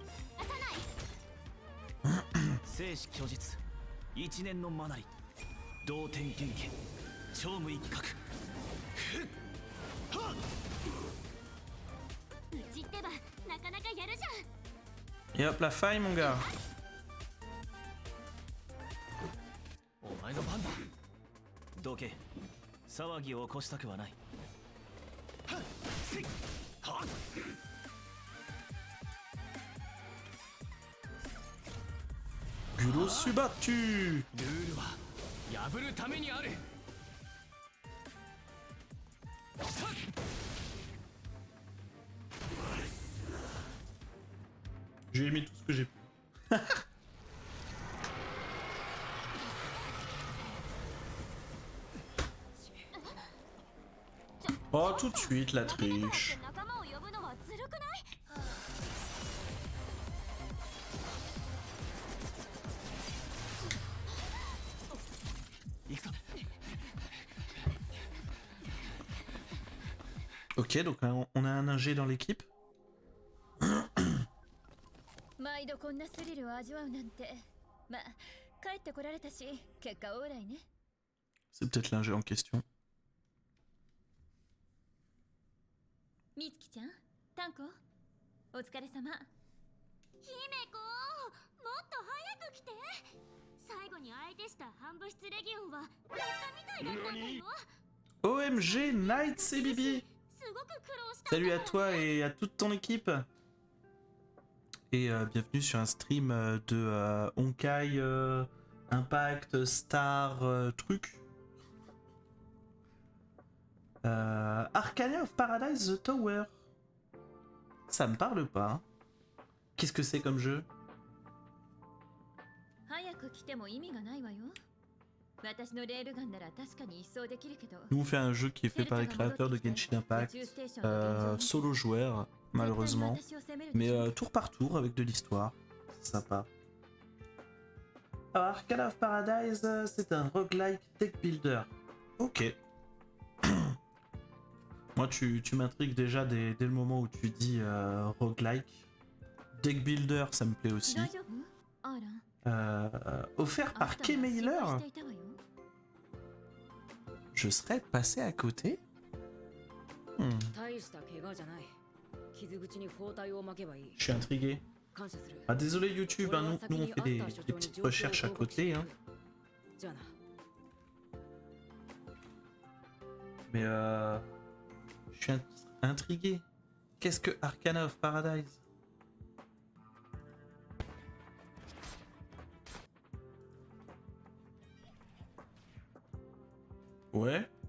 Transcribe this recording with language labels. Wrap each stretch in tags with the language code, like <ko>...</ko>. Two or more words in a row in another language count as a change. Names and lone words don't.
<ja>生死虚実、一年のマナリ、同点元気、超無一角。うちってばなかなかやるじゃん。</ja> <fr>Et hop, la faille, mon gars.</fr> <ja>お前の番だ。どけ。騒ぎを起こしたくはない。はっせいはっ Gulo Subattu. ルールは破るためにある。</ja> <fr>J'ai aimé tout ce que j'ai pu. Oh, tout de suite, la triche.</fr> <ja>仲間を呼ぶのはずるくない？行くぞ。</ja> <fr>Ok, donc on a un ingé dans l'équipe.</fr> <ja>毎度こんなスリルを味わうなんて。まあ、帰ってこられたし、結果オーライね。</ja> <fr>C'est peut-être l'ingé en question.</fr> <ja>みつきちゃん、タンコ、お疲れ様。姫子、もっと早く来て。最後に相手した反物質レギオンはやったみたいだったんだよ。</ja> <fr>OMG, Night, c'est Bibi.</fr> <ja>すごく苦労したんだ。</ja> <fr>Salut à toi et à toute ton équipe. Et bienvenue sur un stream de Honkai, Impact, Star, truc. Arcana of Paradise The Tower. Ça me parle pas. Qu'est-ce que c'est comme jeu?</fr> <ja>早く来ても意味がないわよ。私のレールガンなら確かに一掃できるけど。</ja> <fr>Nous on fait un jeu qui est fait par les créateurs de Genshin Impact, solo joueur malheureusement, mais tour par tour avec de l'histoire, c'est sympa. Alors Arcana of Paradise, c'est un</fr> <en>roguelike deck builder.</en> <fr>Ok. Moi, tu m'intrigues déjà dès le moment où tu dis roguelike.</fr> <en>Deck builder,</en> <fr>ça me plaît aussi.</fr> <ja>大丈夫アラン</ja> <fr>Offert</fr> <ja>あ</ja> <fr>par</fr> <ja>んたが</ja> <fr>Kay</fr> <ja>心配</ja> <fr>Mailer,</fr> <ja>していたわよ</ja> <fr>je serais passé à côté.</fr> <ja>大した怪我じゃない。傷口に包帯を巻けばいい。</ja> <fr>Je suis intrigué.</fr> <ja>感謝する。</ja> <fr>Ah, désolé YouTube, hein, nous on fait des petites recherches à côté. Hein.</fr> <ja>じゃあな。</ja> <fr>Mais je suis intrigué. Qu'est-ce que Arcana of Paradise? Ouais.</fr>